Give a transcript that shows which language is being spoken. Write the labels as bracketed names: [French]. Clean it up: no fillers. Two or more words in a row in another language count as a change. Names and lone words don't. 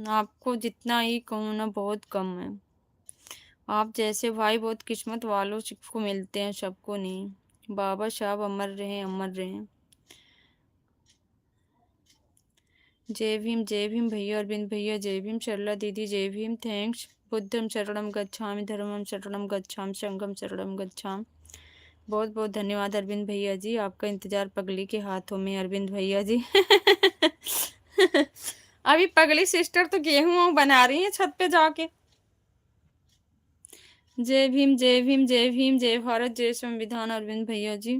[Hindi] आपको जितना ही कहूँ ना, बहुत कम है। आप जैसे भाई बहुत किस्मत वालों को मिलते हैं, सबको नहीं। बाबा साहब अमर रहे, अमर रहे। जय भीम भैया, अरविंद भैया, जय भीम। सरला दीदी, जय भीम। थैंक्स। [Pali] बुद्धम शरणम गच्छामि, धर्मम शरणम गच्छामि, संघम शरणम गच्छामि। [Hindi] बहुत बहुत धन्यवाद अरविंद भैया जी, आपका इंतजार पगली के हाथों में अरविंद भैया जी। अभी पगली सिस्टर तो गेहूं बना रही है छत पे जाके। जय भीम जय भीम जय भीम, जय भारत, जय संविधान अरविंद भैया जी।